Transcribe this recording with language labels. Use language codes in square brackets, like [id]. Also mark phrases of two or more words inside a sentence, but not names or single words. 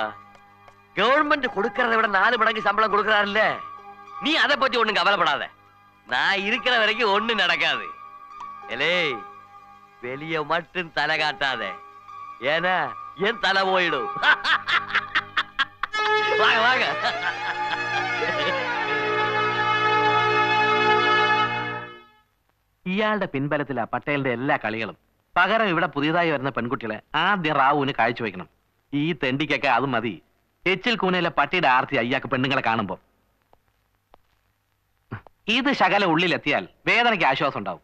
[ta] கவர்மெண்ட் கொடுக்கறத விட 4 மடங்கு சம்பளம் கொடுக்கறாருல்ல. நீ அதை பத்தி ஒண்ணும் கவலைப்படாத. நான் இருக்கிற வரைக்கும் ஒண்ணும் நடக்காது. எலே, வெளிய மட்டும் தலை காட்டாத, ஏன்னா என் தலை போயிடும். வாங்க வாங்க. [ml] ഇയാളുടെ പിൻബലത്തിലാ പട്ടേലിന്റെ എല്ലാ കളികളും. പകരം ഇവിടെ പുതിയതായി വരുന്ന പെൺകുട്ടികളെ ആദ്യം റാവുവിന് കാഴ്ചവെക്കണം. ഈ തെണ്ടിക്കൊക്കെ അത് മതി. എച്ചിൽ കൂനയിലെ പട്ടിയുടെ ആർത്തി അയ്യാക്ക് പെണ്ണുങ്ങളെ കാണുമ്പോ. ഇത് ശകല ഉള്ളിലെത്തിയാൽ വേദനയ്ക്ക് ആശ്വാസം ഉണ്ടാവും.